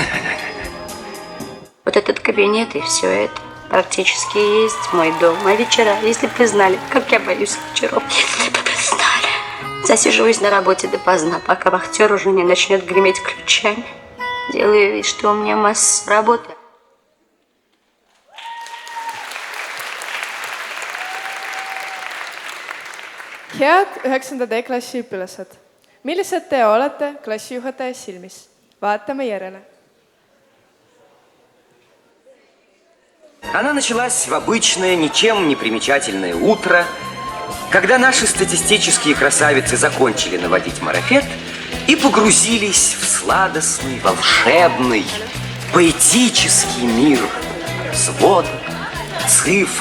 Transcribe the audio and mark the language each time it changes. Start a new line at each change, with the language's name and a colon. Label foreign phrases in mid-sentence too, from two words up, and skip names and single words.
Russian: Вот этот кабинет и все это практически и есть мой дом. А вечера, если бы вы знали, как я боюсь вечеров. Если бы вы знали. Засиживаюсь на работе допоздна, пока вахтер уже не начнет греметь ключами. Делаю вид, что у меня масса работы.
Estonian: Head 9. D-klassi õpilased, millised te olete klassijuhataja silmis? Vaatame järele.
Russian: Она началась в обычное, ничем не примечательное утро, когда наши статистические красавицы закончили наводить марафет и погрузились в сладостный, волшебный, поэтический мир сводок, цифр.